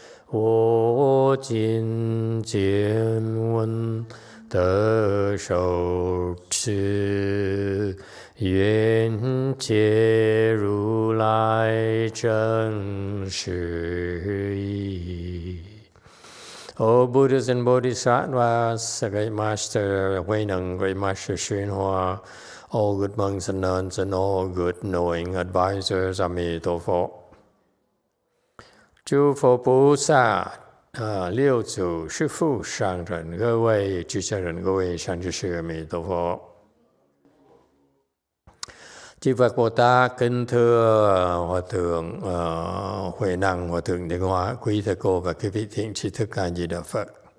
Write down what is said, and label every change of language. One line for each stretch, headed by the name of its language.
Chinese: 我今见闻得受持，愿解如来真实义。
English: O Buddhas and Bodhisattvas, Great Master Huineng, Great Master YongHua, all good monks and nuns, and all good knowing advisors, Emitofuo.
Chinese: 诸佛菩萨，六祖师父上人，各位居士人，各位善知识，阿弥陀佛。
Vietnamese: Chư Phật Bồ Tát, kính thưa Hòa Thượng Huệ Năng, Hòa Thượng Định Hóa, quý thầy cô và quý vị thiện tri thức A Di Đà Phật.